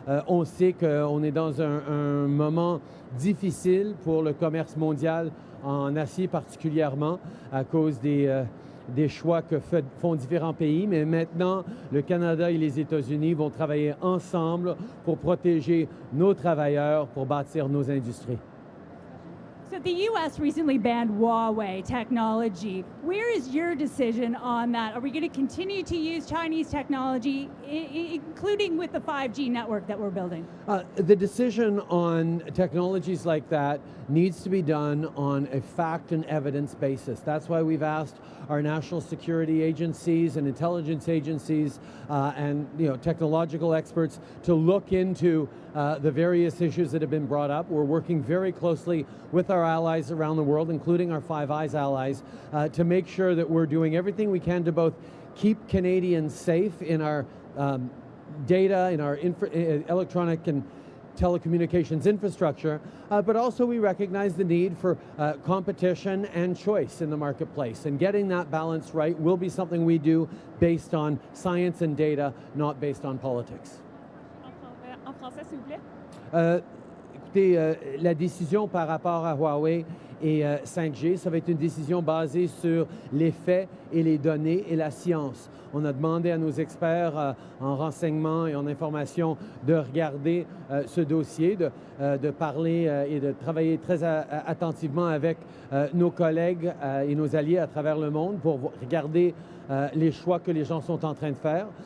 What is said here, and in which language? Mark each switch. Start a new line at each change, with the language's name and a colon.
French: On sait qu'on est dans un moment difficile pour le commerce mondial, en acier particulièrement, à cause des choix que font différents pays, mais maintenant, le Canada et les États-Unis vont travailler ensemble pour protéger nos travailleurs, pour bâtir nos industries.
English: So the U.S. recently banned Huawei technology. Where is your decision on that? Are we going to continue to use Chinese technology, including with the 5G network that we're building? The decision on technologies like that needs to be done on a fact and evidence basis. That's why we've asked our national security agencies and intelligence agencies and technological experts to look into the various issues that have been brought up. We're working very closely with our allies around the world, including our Five Eyes allies, to make sure that we're doing everything we can to both keep Canadians safe in our data, in our electronic and telecommunications infrastructure, but also we recognize the need for competition and choice in the marketplace. And getting that balance right will be something we do based on science and data, not based on politics.
French: En français, s'il vous plaît. Écoutez, la décision par rapport à Huawei et 5G, ça va être une décision basée sur les faits et les données et la science. On a demandé à nos experts en renseignement et en information de regarder ce dossier, de parler et de travailler très attentivement avec nos collègues et nos alliés à travers le monde pour regarder les choix que les gens sont en train de faire.